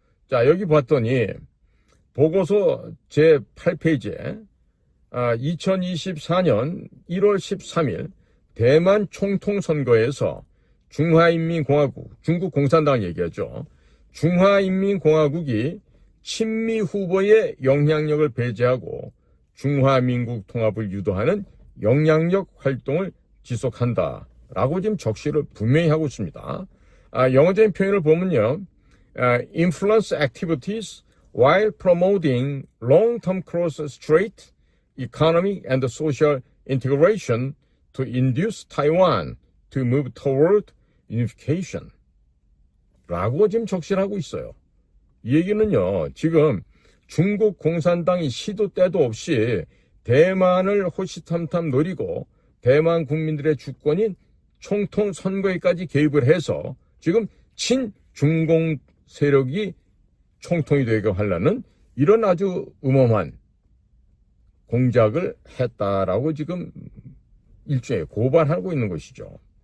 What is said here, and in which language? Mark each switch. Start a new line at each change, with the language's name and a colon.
Korean: 자, 여기 봤더니 보고서 제8페이지에 2024년 1월 13일 대만 총통선거에서 중화인민공화국, 중국 공산당 얘기하죠. 중화인민공화국이 친미 후보의 영향력을 배제하고 중화민국 통합을 유도하는 영향력 활동을 지속한다라고 지금 적시를 분명히 하고 있습니다. 영어적인 표현을 보면요,
English: influence activities while promoting long-term cross-strait economic and social integration to induce Taiwan to move toward unification
Korean: 라고 지금 적시를 하고 있어요. 이 얘기는요, 지금 중국 공산당이 시도 때도 없이 대만을 호시탐탐 노리고 대만 국민들의 주권인 총통 선거에까지 개입을 해서 지금 친중공 세력이 총통이 되게 하려는 이런 아주 음험한 공작을 했다라고 지금 일종의 고발하고 있는 것이죠.